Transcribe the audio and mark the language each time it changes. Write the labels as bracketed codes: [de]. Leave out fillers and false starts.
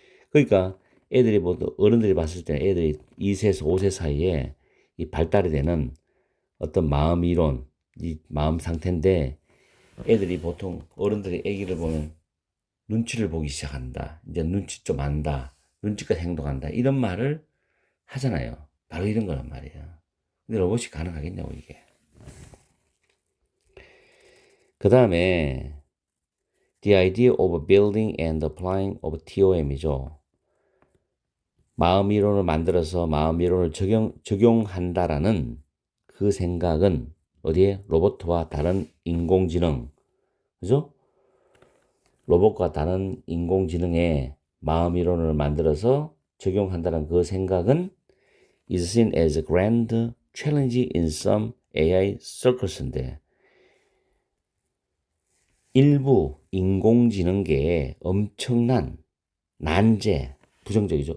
[ko] 그러니까 어른들이 봤을 때 애들이 2세에서 5세 사이에 이 발달이 되는 어떤 마음 이론, 이 마음 상태인데 애들이 보통 어른들이 애기를 보면 눈치를 보기 시작한다. 이제 눈치 좀 안다. 눈치껏 행동한다. 이런 말을 하잖아요. 바로 이런 거란 말이에요. 근데 로봇이 가능하겠냐고 이게. [en] 그 다음에 The idea of building and applying of TOM이죠. [ko] 마음 이론을 만들어서 마음 이론을 적용한다라는 그 생각은 어디에? 로봇과 다른 인공지능, 그죠? 로봇과 다른 인공지능의 마음 이론을 만들어서 적용한다는 그 생각은 [en] is seen as a grand challenge in some AI circles [ko] 인데 일부 인공지능계에 엄청난 난제, 부정적이죠.